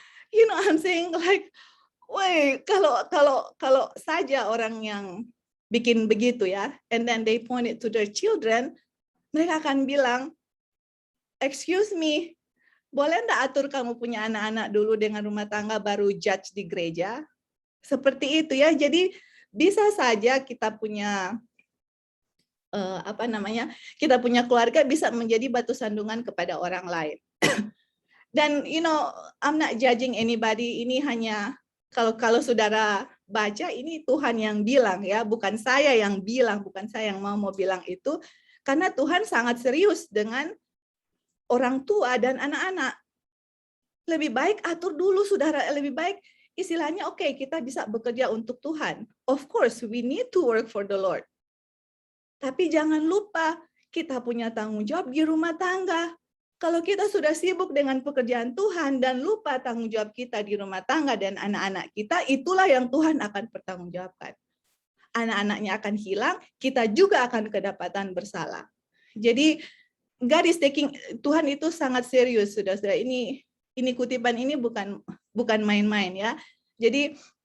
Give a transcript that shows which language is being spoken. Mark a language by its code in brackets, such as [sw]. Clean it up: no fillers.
[en] you know, I'm saying like, wait, [id] kalau saja orang yang bikin begitu ya, [en] and then they point it to their children, [id] mereka akan bilang, [en] excuse me, [id] boleh enggak atur kamu punya anak-anak dulu dengan rumah tangga baru judge di gereja? Seperti itu ya. Jadi bisa saja kita punya kita punya keluarga bisa menjadi batu sandungan kepada orang lain. Dan [en] you know, I'm not judging anybody. [id] Ini hanya kalau saudara baca, ini Tuhan yang bilang ya, bukan saya yang bilang, bukan saya yang mau bilang itu, karena Tuhan sangat serius dengan orang tua dan anak-anak. Lebih baik atur dulu, saudara. Lebih baik istilahnya, oke, kita bisa bekerja untuk Tuhan. [en] Of course, we need to work for the Lord. [id] Tapi jangan lupa, kita punya tanggung jawab di rumah tangga. Kalau kita sudah sibuk dengan pekerjaan Tuhan dan lupa tanggung jawab kita di rumah tangga dan anak-anak kita, itulah yang Tuhan akan pertanggungjawabkan. Anak-anaknya akan hilang, kita juga akan kedapatan bersalah. Jadi, [en] God is taking, [id] Tuhan itu sangat serius, saudara-saudara. Ini kutipan ini bukan main-main ya. Jadi